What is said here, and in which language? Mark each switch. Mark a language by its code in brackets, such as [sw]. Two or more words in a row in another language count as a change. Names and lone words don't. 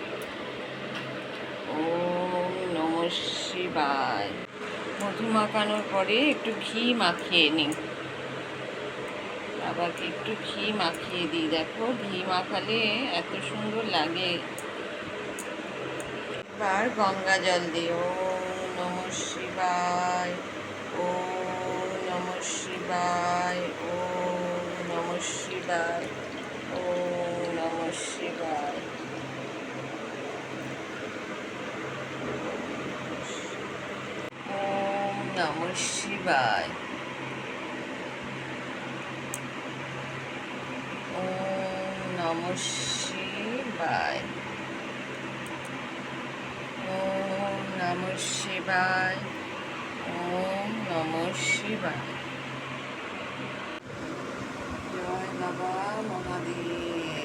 [sa] ওম নমঃ শিবায়। [bn] মধু মাখানোর পরে একটু ঘি মাখিয়ে নিই। বাবাকে একটু ঘি মাখিয়ে দিই। দেখো ঘি মাখালে এত সুন্দর লাগে। এবার গঙ্গা জল দিই। [sa] ওম নমঃ শিবায়, ওম নমঃ শিবায়, ওম নমঃ শিবায়, ওম নমঃ শিবায়। ওম নমঃ শিবায়, ওম নমঃ শিবায়, ওম নমঃ শিবায়, ওম নমঃ শিবায়। [bn] জয় বাবা মহাদেব।